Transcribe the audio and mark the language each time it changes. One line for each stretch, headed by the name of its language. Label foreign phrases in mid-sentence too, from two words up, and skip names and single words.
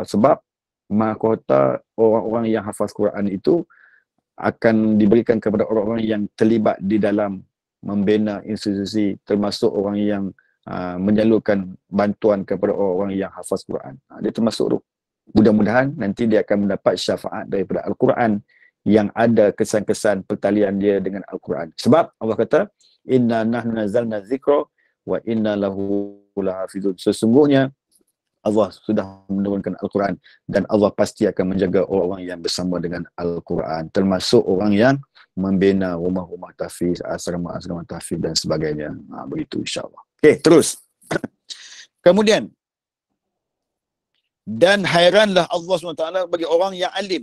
Malay: Sebab mahkota orang-orang yang hafaz Quran itu akan diberikan kepada orang-orang yang terlibat di dalam membina institusi, termasuk orang yang menyalurkan bantuan kepada orang-orang yang hafaz Quran. Dia termasuk tu. Mudah-mudahan nanti dia akan mendapat syafaat daripada Al-Quran yang ada kesan-kesan pertalian dia dengan Al-Quran. Sebab Allah kata,
Arabic: إنا نحن نزلنا الذكر وإنا له لحافظون.
Malay: Sesungguhnya Allah sudah menurunkan Al-Quran dan Allah pasti akan menjaga orang-orang yang bersama dengan Al-Quran, termasuk orang yang membina rumah-rumah tahfiz, asrama-asrama tahfiz dan sebagainya. Begitu
Arabic: إن شاء الله.
Malay: Okey, terus. Kemudian, dan hairanlah Allah SWT bagi orang yang alim.